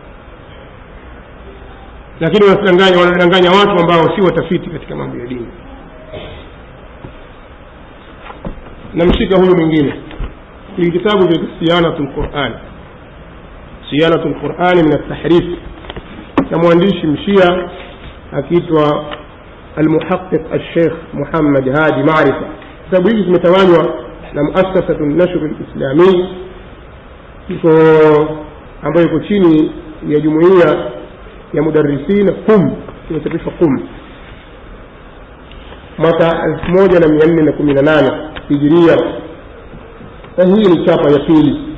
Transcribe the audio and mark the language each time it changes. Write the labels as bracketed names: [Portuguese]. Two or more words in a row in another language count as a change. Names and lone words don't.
[Swahili] Lakini wanadanganya watu ambao si watafiti katika mambo ya dini. Namshika huyo mwingine hii kitabu cha Siyanatul Qur'an, Siyanatul Qur'an min at-tahrif, na mwandishi mshia akiitwa [Arabic] المحقق الشيخ [Swahili] محمد هادي معرفة. kitabu hiki kimetawanywa na muassasatu an-nashr al-islami ambayo iko chini ya jumuiya ya mudarrisin Qum, kimechapishwa Qum mwaka 1418 Hijria, na hii ni chapa ya pili.